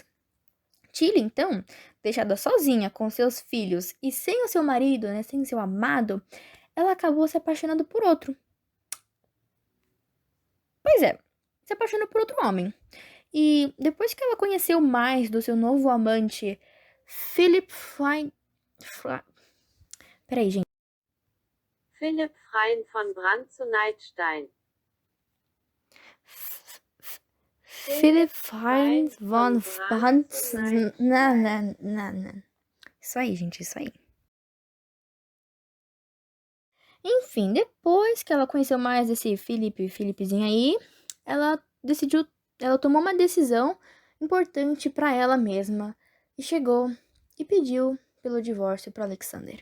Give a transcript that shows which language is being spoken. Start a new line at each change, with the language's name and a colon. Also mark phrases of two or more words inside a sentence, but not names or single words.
Portuguese: Tilly, então, deixada sozinha com seus filhos e sem o seu marido, sem seu amado, ela acabou se apaixonando por outro. Pois é, se apaixonou por outro homem. E depois que ela conheceu mais do seu novo amante, Philip Peraí, gente. Philipp Freien von Brandt zu Neidstein. Philip Heinz von Brandt. Não. Isso aí, gente, isso aí. Enfim, depois que ela conheceu mais esse Felipezinho aí, ela tomou uma decisão importante para ela mesma e chegou e pediu pelo divórcio para Alexander.